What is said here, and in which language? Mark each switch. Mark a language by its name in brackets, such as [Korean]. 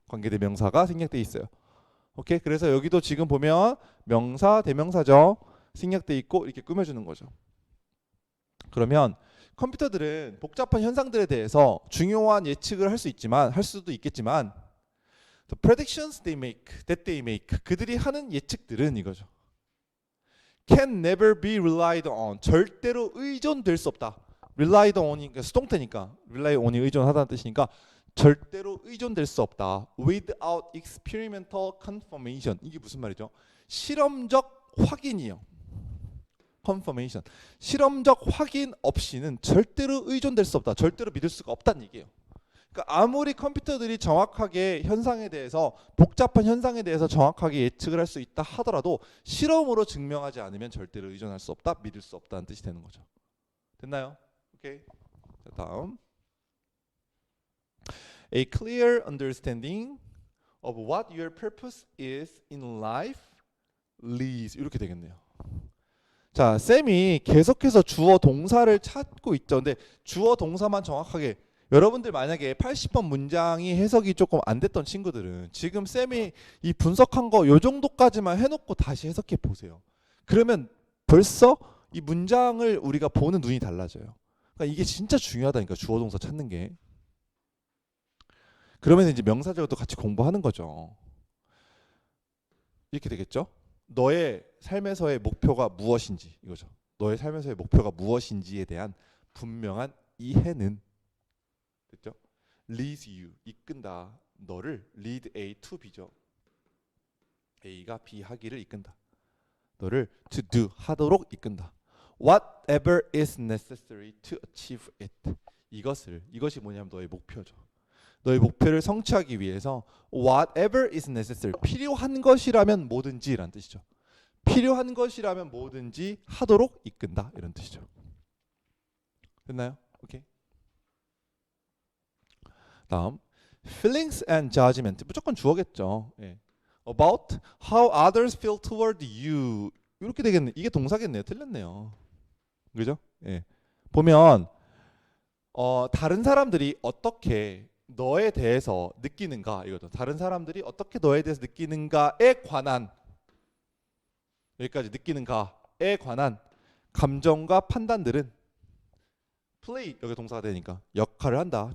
[Korean] 관계대명사가 생략돼 있어요. 오케이? 그래서 여기도 지금 보면 명사, 대명사죠. 생략돼 있고 이렇게 꾸며주는 거죠. 그러면 컴퓨터들은 복잡한 현상들에 대해서 중요한 예측을 할 수 있지만 할 수도 있겠지만 [English] The predictions that they make [Korean] 그들이 하는 예측들은 이거죠. [English] Can never be relied on [Korean] 절대로 의존될 수 없다. relied on이 수동태니까 rely on이 의존하다는 뜻이니까 절대로 의존될 수 없다. [English] Without experimental confirmation [Korean] 이게 무슨 말이죠? 실험적 확인이요. confirmation 실험적 확인 없이는 절대로 의존될 수 없다. 절대로 믿을 수가 없다는 얘기예요. 그러니까 아무리 컴퓨터들이 정확하게 현상에 대해서 복잡한 현상에 대해서 정확하게 예측을 할 수 있다 하더라도 실험으로 증명하지 않으면 절대로 의존할 수 없다, 믿을 수 없다는 뜻이 되는 거죠. 됐나요? 오케이. 자, 다음. [English] A clear understanding of what your purpose is in life leads [Korean] 이렇게 되겠네요. 자, 쌤이 계속해서 주어 동사를 찾고 있죠. 근데 주어 동사만 정확하게 여러분들 만약에 80번 문장이 해석이 조금 안 됐던 친구들은 지금 쌤이 이 분석한 거 요 정도까지만 해놓고 다시 해석해 보세요. 그러면 벌써 이 문장을 우리가 보는 눈이 달라져요. 그러니까 이게 진짜 중요하다니까 주어 동사 찾는 게. 그러면 이제 명사절도 같이 공부하는 거죠. 이렇게 되겠죠? 너의 삶에서의 목표가 무엇인지 이거죠. 너의 삶에서의 목표가 무엇인지에 대한 분명한 이해는 됐죠? [English] leads you [Korean] 이끈다. 너를 lead A to B죠. A가 B 하기를 이끈다. 너를 to do 하도록 이끈다. [English] Whatever is necessary to achieve it. [Korean] 이것이 뭐냐면 너의 목표죠. 너의 목표를 성취하기 위해서 [English] whatever is necessary [Korean] 필요한 것이라면 뭐든지라는 뜻이죠. 필요한 것이라면 뭐든지 하도록 이끈다 이런 뜻이죠. 됐나요? 오케이. 다음 [English] feelings and judgment [Korean] 무조건 주어겠죠. 예. [English] about how others feel toward you [Korean] 이렇게 되겠네. 이게 동사겠네요. 틀렸네요. 그죠? 예. 보면 다른 사람들이 어떻게 너에 대해서 느끼는가 이거죠. 다른 사람들이 어떻게 너에 대해서 느끼는가에 관한 여기까지 느끼는가에 관한 감정과 판단들은 play 여기 동사가 되니까 역할을 한다.